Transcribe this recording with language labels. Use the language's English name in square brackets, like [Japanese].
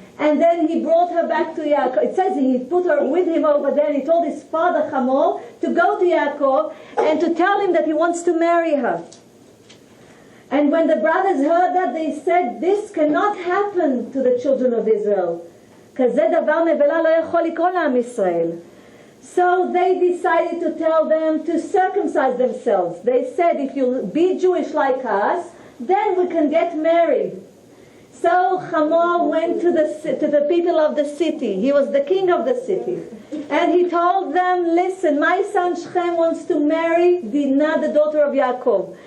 [English] And then he brought her back to Yaakov. It says he put her with him over there. And he told his father Hamor to go to Yaakov and to tell him that he wants to marry her. And when the brothers heard that, they said, this cannot happen to the children of Israel. [Hebrew] כזה דבר נבלה לא יכול לקרות לעם ישראל. [English] So they decided to tell them to circumcise themselves. They said, if you be Jewish like us, then we can get married. So Hamor went to the people of the city. He was the king of the city. And he told them, listen, my son Shechem wants to marry Dinah, the daughter of Yaakov.